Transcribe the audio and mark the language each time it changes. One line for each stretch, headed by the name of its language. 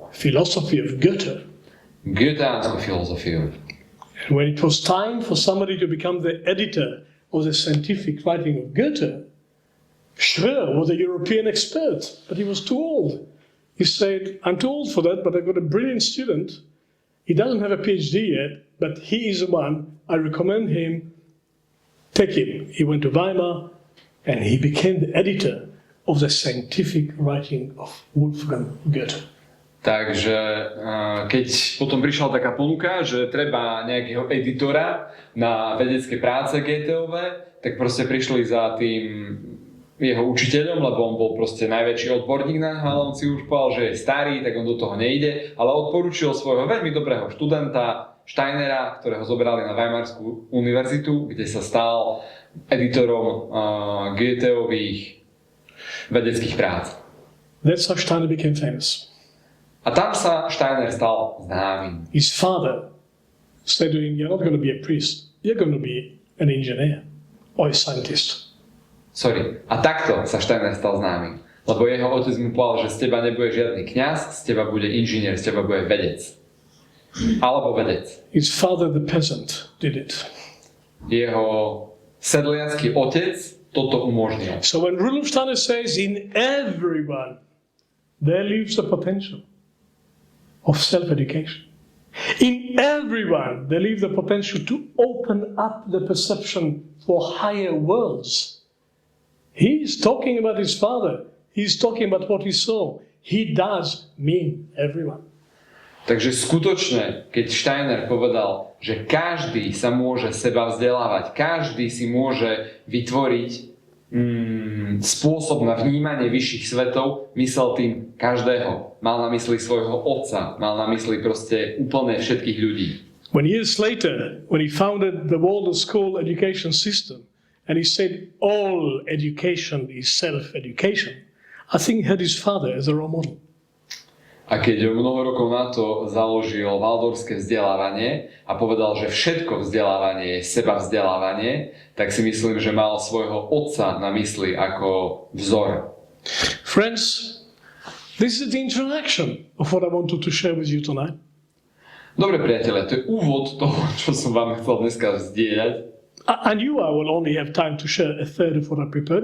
English: Philosophy of Goethe.
Slovak: Goetheánsku filozofiu.
English: And when it was time for somebody to become the editor of the scientific writing of Goethe, Schroer was a European expert, but he was too old. He said, I'm too old for that, but I've got a brilliant student. He doesn't have a PhD yet, but he is the one. I recommend him. Take him. He went to Weimar, and he became the editor of the scientific writing of Wolfgang Goethe.
Slovak: Takže keď potom prišla taká ponuka, že treba nejakého editora na vedecké práce Goetheove, tak proste prišli za tým jeho učiteľom, lebo on bol proste najväčší odborník na ale on si už povedal, že je starý, tak on do toho nejde, ale odporúčil svojho veľmi dobrého študenta Steinera, ktorého zobrali na Weimarskú univerzitu, kde sa stal editorom Goetheových vedeckých prác.
English: That's how Steiner became famous.
Slovak: A tam sa Steiner stal známym.
English: His father said to him, you're not going to be a priest, you're going to be an engineer or a scientist.
Slovak: A takto sa Steiner stal známym. Lebo jeho otec mu povedal, že z teba nebude žiadny kňaz, z teba bude inžinier, z teba bude vedec. Alebo vedec.
English: His father, the peasant, did it.
Slovak: Jeho sedliacky otec toto umožnil.
English: So when Rudolf Steiner says, in everyone, there lives the potential of self-education. In everyone, there lives the potential to open up the perception for higher worlds. He's talking about his father. He's talking about what he saw. He does mean everyone.
Slovak: Takže skutočne, keď Steiner povedal, že každý sa môže seba vzdelávať, každý si môže vytvoriť spôsob na vnímanie vyšších svetov, myslel tým každého. Mal na mysli svojho otca, mal na mysli proste úplne všetkých ľudí.
English: When years later, when he founded the Waldorf School education system, and he said all education is self-education, I think he had his father as a role model.
Slovak: A keď mnoho rokov na to založil waldorfské vzdelávanie a povedal, že všetko vzdelávanie je seba vzdelávanie, tak si myslím, že mal svojho otca na mysli ako vzor.
English: Friends, this is the introduction of what I wanted to share with you tonight.
Slovak: Dobre priatelia, to je úvod toho, čo som vám chcel dneska vzdieľať.
English: I knew I will only have time to share a third of what I prepared.